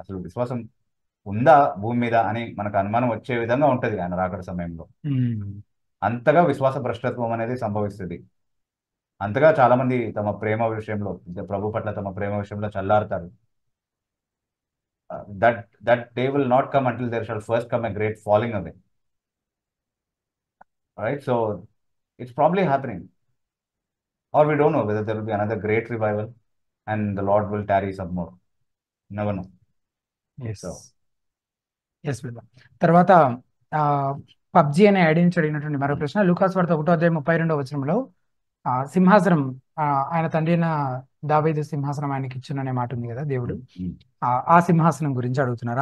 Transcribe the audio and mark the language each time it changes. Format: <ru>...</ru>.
<te>అసలు విశ్వాసం ఉందా భూమి మీద అని మనకు అనుమానం వచ్చే విధంగా ఉంటది ఆయన రాకడ సమయంలో. అంతగా విశ్వాస భ్రష్టత్వం అనేది సంభవిస్తుంది. అంతగా చాలా మంది తమ ప్రేమ విషయంలో, ప్రభు పట్ల తమ ప్రేమ విషయంలో చల్లారుతారు.</te> <en>that day will not come until there shall first come a great falling away, right? So it's probably happening, or we don't know whether there will be another great revival and the Lord will tarry some more. Never know. Yes, brother.</en> <te>తర్వాత PUBG అనే ID నుంచి అడిగినటువంటి మరో ప్రశ్న, లూకాసు వార్త 1:32 వచనంలో సింహాసనం ఆయన తండ్రి అయిన దావీదు సింహాసనం ఆయనకి ఇచ్చుననే మాట ఉంది కదా, దేవుడు ఆ సింహాసనం గురించి అడుగుతున్నారు.</te>